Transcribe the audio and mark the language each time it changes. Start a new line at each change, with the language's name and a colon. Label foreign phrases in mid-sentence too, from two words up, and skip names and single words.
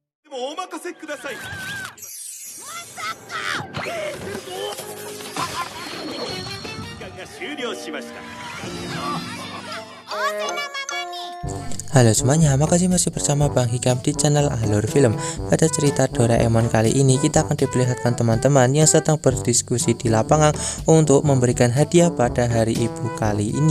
Japanese: お任せください。時間が終了しました。
Indonesian: Halo semuanya, makasih masih bersama Bang Hikam di channel Alur Film. Pada cerita Doraemon kali ini kita akan diperlihatkan teman-teman yang sedang berdiskusi di lapangan untuk memberikan hadiah pada hari ibu kali ini.